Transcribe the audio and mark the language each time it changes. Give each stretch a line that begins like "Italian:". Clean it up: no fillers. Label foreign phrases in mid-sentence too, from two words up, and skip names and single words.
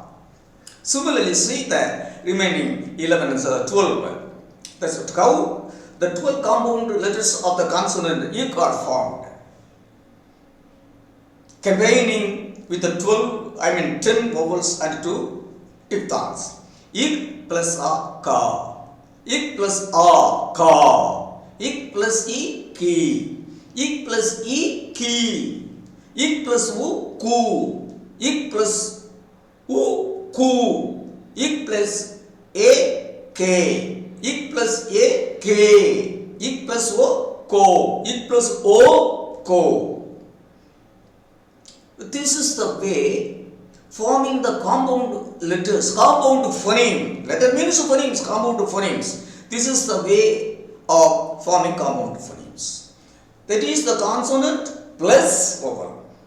English: Similarly, see the remaining 11 and 12. That's how the 12 compound letters of the consonant ik are formed, combining with the 10 vowels and 2 diphthongs. Ik plus a ka. Ik plus a ka. Ik plus e ki. Ik plus e ki. Ik plus u ku. Ik plus u ku. Ik plus a k. Ik plus a k. Ik plus o ko. Ik plus o ko. This is the way forming the compound letters, compound phoneme. Letter means phonemes, compound phonemes. This is the way of forming compound phonemes. That is the consonant plus vowel.